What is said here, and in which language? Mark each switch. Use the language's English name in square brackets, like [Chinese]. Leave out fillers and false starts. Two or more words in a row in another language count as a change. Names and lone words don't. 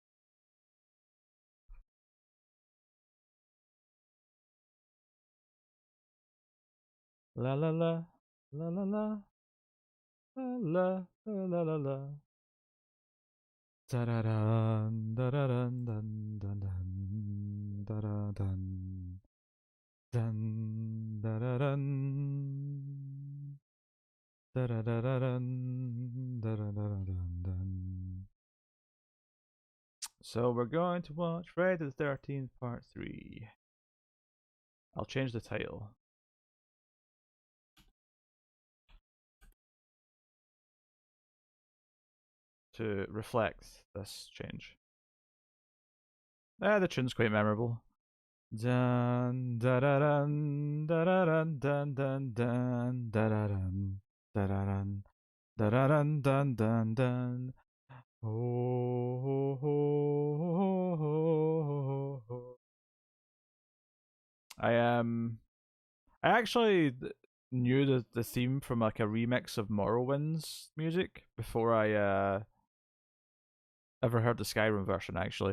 [English] La la la la la la la la la la la. Da da dun da da dun dun dun dun da da dun dun da da dun da da da da dun da da da dun dun. So we're going to watch Friday the 13th Part 3. I'll change the title to reflect this change. The tune's quite memorable. Dun da da dun da da dun dun dun dun da da dun da da dun da da dun dun dun dun. Oh, ho, ho, ho. I actually knew the theme from like a remix of Morrowind's music before I ever heard the Skyrim version, actually.